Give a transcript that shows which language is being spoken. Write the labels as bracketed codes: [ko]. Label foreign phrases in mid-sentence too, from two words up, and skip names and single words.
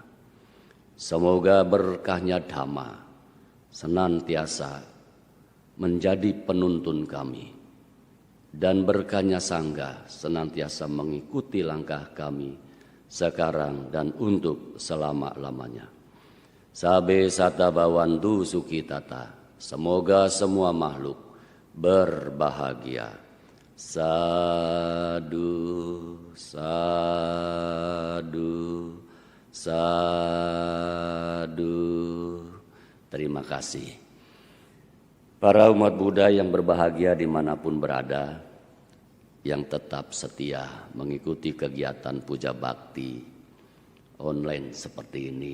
[id] Semoga berkahnya Dhamma senantiasa menjadi penuntun kami, dan berkahnya Sangha senantiasa mengikuti langkah kami sekarang dan untuk selama-lamanya. [pi] Sabe sata bawantu sukitata. [id] Semoga semua makhluk berbahagia. [pi] Sadu, sadu, sadu. [id] Terima kasih. Para umat Buddha yang berbahagia dimanapun berada, yang tetap setia mengikuti kegiatan puja bakti online seperti ini.